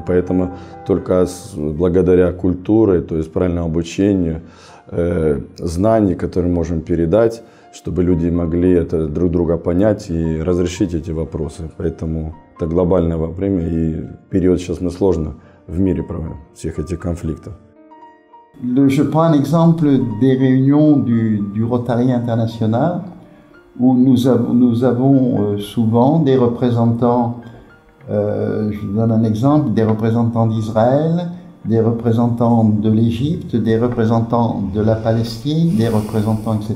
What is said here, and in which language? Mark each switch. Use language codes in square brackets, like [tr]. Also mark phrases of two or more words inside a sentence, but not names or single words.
[ru] Поэтому только благодаря культуре, то есть правильному обучению, знаний, которые можем передать, чтобы люди могли это друг друга понять и разрешить эти вопросы. Поэтому это глобальное время, и период сейчас мы сложно в мире проводим всех этих конфликтов. [fr] Je prends un exemple des réunions du Rotary International où nous avons souvent des représentants, je vous donne un exemple, des représentants d'Israël, des représentants de l'Égypte, des représentants de la Palestine, des représentants, etc.